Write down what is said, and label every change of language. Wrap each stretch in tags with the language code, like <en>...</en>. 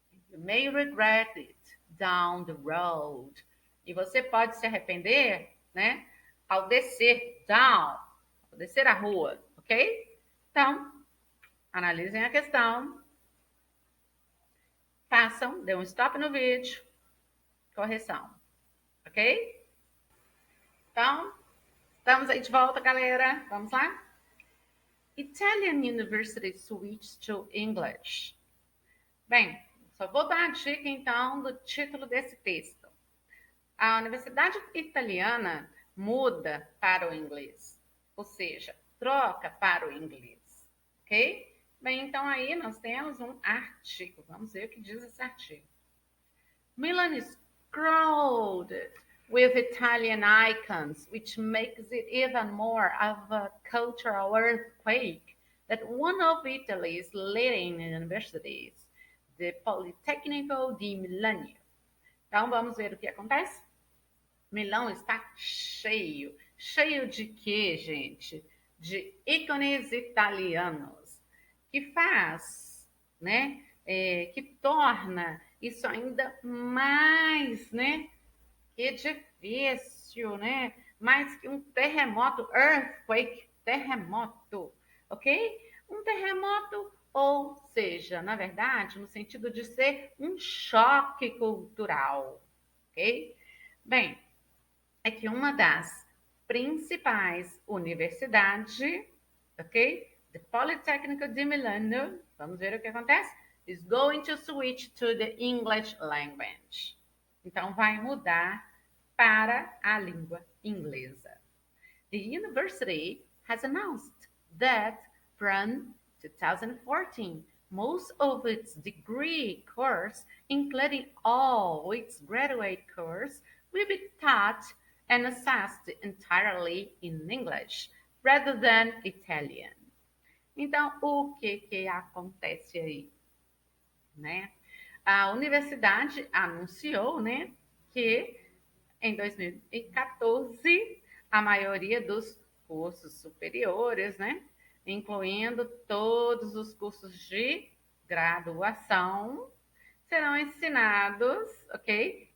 <en>You may regret it down the road.</en> <pt>E você pode se arrepender, né? Ao descer down. Ao descer a rua. Ok? Então, analisem a questão. Façam, dê um stop no vídeo. Correção. Ok? Então, estamos aí de volta, galera. Vamos lá?</pt> <en>Italian University switched to English.</en> <pt>Bem, só vou dar a dica, então, do título desse texto. A Universidade Italiana muda para o inglês. Ou seja, troca para o inglês. Ok? Bem, então aí nós temos um artigo. Vamos ver o que diz esse artigo.</pt> <en>Milan is crowded with Italian icons, which makes it even more of a cultural earthquake that one of Italy's leading universities, the Politecnico di Milano.</en> <pt>Então, vamos ver o que acontece? Milão está cheio. Cheio de quê, gente? De ícones italianos. Que faz, né? Que torna isso ainda mais, né? Que difícil, né? Mais que um terremoto, earthquake, terremoto, ok? Um terremoto, ou seja, na verdade, no sentido de ser um choque cultural, ok? Bem, é que uma das principais universidades, ok? The Politecnico di Milano, vamos ver o que acontece?</pt> <en>Is going to switch to the English language.</en> <pt>Então, vai mudar para a língua inglesa.</pt> <en>The university has announced that from 2014, most of its degree course, including all its graduate course, will be taught and assessed entirely in English rather than Italian.</en> <pt>Então, o que acontece aí, né? A universidade anunciou, né, que em 2014 a maioria dos cursos superiores, né, incluindo todos os cursos de graduação, serão ensinados, ok?</pt>